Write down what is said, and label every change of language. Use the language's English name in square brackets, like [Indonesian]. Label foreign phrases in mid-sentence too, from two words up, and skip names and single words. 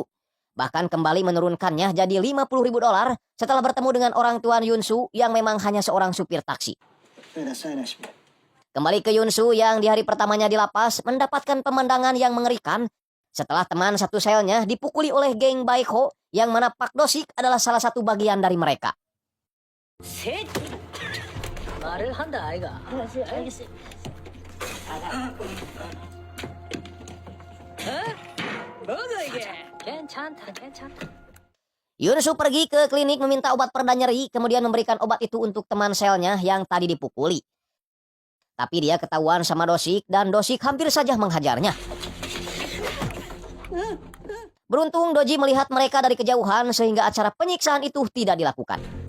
[Indonesian] Bahkan kembali menurunkannya jadi $50.000 setelah bertemu dengan orang tua Yunsu yang memang hanya seorang supir taksi. Kembali ke Yunsu yang di hari pertamanya di lapas mendapatkan pemandangan yang mengerikan setelah teman satu selnya dipukuli oleh geng Baekho yang mana Pak Dosik adalah salah satu bagian dari mereka. [Korean] 말을 한다 아이가. 알겠어. 뭐가 이게? 괜찮다. [Indonesian] Yunsu pergi ke klinik meminta obat pereda nyeri, kemudian memberikan obat itu untuk teman selnya yang tadi dipukuli. Tapi dia ketahuan sama Dosik dan Dosik hampir saja menghajarnya. Beruntung Doji melihat mereka dari kejauhan sehingga acara penyiksaan itu tidak dilakukan.